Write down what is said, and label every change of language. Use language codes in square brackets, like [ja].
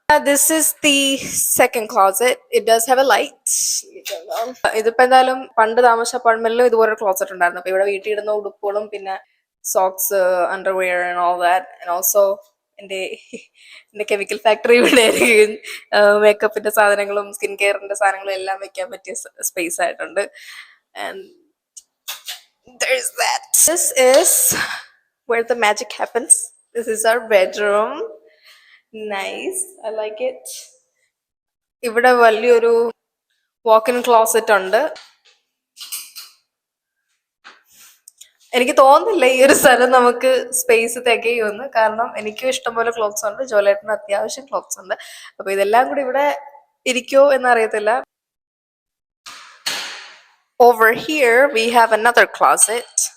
[en] This is the second closet. It does have a light. [ml] ഇതിപ്പോ എന്തായാലും പണ്ട് താമസ അപ്പാർട്ട്മെന്റിലും ഇതുപോലെ ക്ലോസറ്റ് ഉണ്ടായിരുന്നു. അപ്പൊ ഇവിടെ വീട്ടിൽ ഇടുന്ന ഉടുപ്പുകളും പിന്നെ socks, underwear [en] And all that. [ml] And also എന്റെ കെമിക്കൽ ഫാക്ടറി ഇവിടെ മേക്കപ്പിന്റെ സാധനങ്ങളും സ്കിൻ കെയറിന്റെ സാധനങ്ങളും എല്ലാം വെക്കാൻ പറ്റിയ സ്പേസ് ആയിട്ടുണ്ട്. [en] And there's that. This is where the magic happens. This is our bedroom. Nice. I like it. [ml] ഇവിടെ വലിയൊരു വാക്ക് ഇൻ ക്ലോസറ്റ് ഉണ്ട്. എനിക്ക് തോന്നുന്നില്ല ഈ ഒരു സ്ഥലം നമുക്ക് സ്പേസ് തികയുമെന്ന്. കാരണം എനിക്കും ഇഷ്ടംപോലെ ക്ലോത്ത്സ് ഉണ്ട്, ജോലേട്ടന് അത്യാവശ്യം ക്ലോത്ത്സ് ഉണ്ട്. അപ്പൊ ഇതെല്ലാം കൂടി ഇവിടെ ഇരിക്കോ എന്നറിയത്തില്ല. [en] Over here we have another closet.